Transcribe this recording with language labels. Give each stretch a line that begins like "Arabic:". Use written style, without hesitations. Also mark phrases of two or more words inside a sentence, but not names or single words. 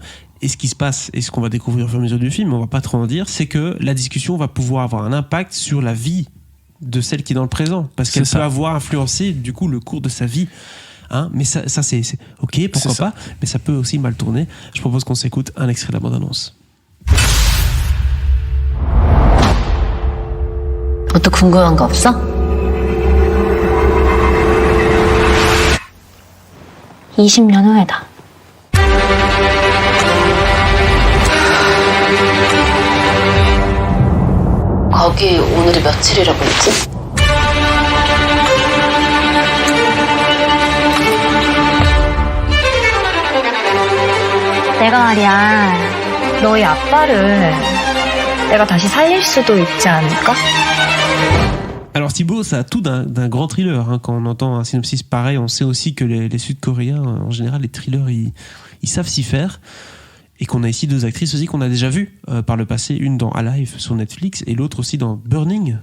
French: Et ce qui se passe, et ce qu'on va découvrir au fur et à mesure du film, on va pas trop en dire, c'est que la discussion va pouvoir avoir un impact sur la vie de celle qui est dans le présent. Parce qu'elle peut avoir influencé, du coup, le cours de sa vie. Hein, mais ça c'est ok, pourquoi pas, mais ça peut aussi mal tourner. Je propose qu'on s'écoute un extrait de la bande-annonce.
Korean: 또 궁금한 거 없어? (20년) 후에다. 거기 오늘이 며칠이라고 했지? 내가 말이야, 너희 아빠를 내가 다시 살릴 수도 있지 않을까?
French: Alors Thibaut, ça a tout d'un grand thriller. Hein. Quand on entend un synopsis pareil, on sait aussi que les Sud-Coréens, en général, les thrillers, ils savent s'y faire. Et qu'on a ici deux actrices aussi qu'on a déjà vues par le passé, une dans Alive sur Netflix et l'autre aussi dans Burning.